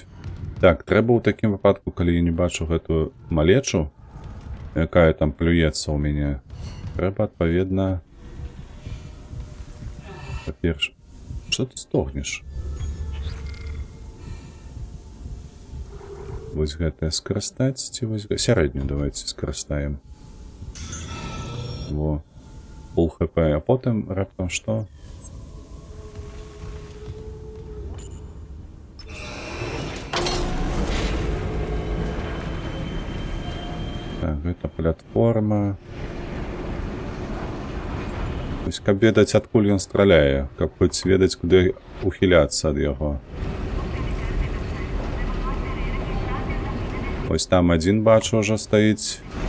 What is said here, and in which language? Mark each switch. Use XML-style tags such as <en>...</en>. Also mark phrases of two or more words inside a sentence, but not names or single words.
<uk>Так, треба у такому випадку, коли я не бачу гэту малечу, яка там плюється у мене, треба, відповідно, по-перше, що ти стогнеш?</uk> <be>Ось гэта скарыстаць, ці вось сярэднюю давайте скарыстаем.</be> <uk>Во. Пол хп, а потім раптом що? Так,</uk> <be>гэта платформа.</be> <ru>То есть,</ru> <be>каб ведаць, адкуль ён страляе, каб хоць ведаць, куды ухіляцца ад яго.</be> <uk>Ось там один бачу уже стаіць.</uk>